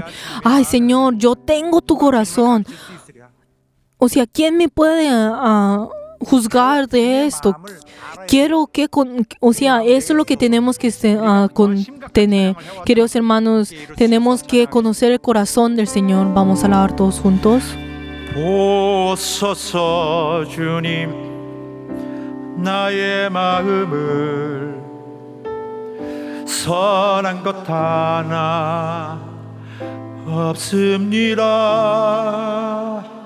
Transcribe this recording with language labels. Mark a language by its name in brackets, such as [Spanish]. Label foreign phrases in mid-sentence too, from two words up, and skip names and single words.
[Spanish] Ay, Señor, yo tengo tu corazón. O sea, ¿quién me puede juzgar de esto? Quiero que, eso es lo que tenemos que tener. Queridos hermanos, tenemos que conocer el corazón del Señor. Vamos a alabar todos juntos. [Korean] 보소서 주님 나의 마음을 선한 것 하나 없습니다.